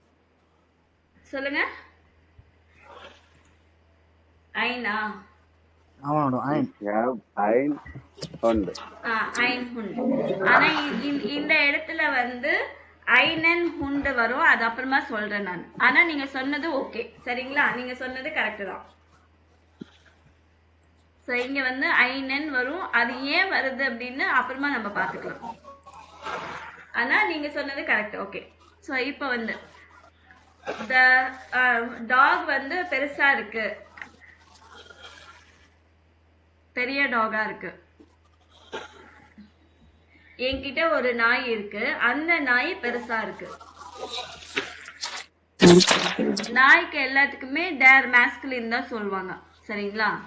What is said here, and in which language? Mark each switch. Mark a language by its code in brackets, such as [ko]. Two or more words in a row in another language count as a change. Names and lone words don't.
[ta] சொல்லுங்க. ஐனா? அவனோட ein. [de] Ich habe ein Hund. ein Hund. [ta] ஆனா இந்த இடத்துல வந்து [de] einen Hund [ta] வரும், அது அப்புறமா சொல்றேன் நான். ஆனா நீங்க சொன்னது ஓகே, சரிங்களா? நீங்க சொன்னது கரெக்ட் தான். ஸோ இங்க வந்து einen வரும், அது ஏன் வருது அப்படின்னு அப்புறமா நம்ம பார்த்துக்கலாம். ஆனா நீங்க சொன்னது கரெக்ட், ஓகே. ஸோ இப்போ வந்து [en] the dog [ta] வந்து பெருசா இருக்கு, பெரிய டாகா இருக்கு. என்கிட்ட ஒரு நாய் இருக்கு, அந்த நாய் பெருசா இருக்கு. நாய்க்கு எல்லாத்துக்குமே [de] der Maskulin [ta] தான் சொல்லுவாங்க, சரிங்களா?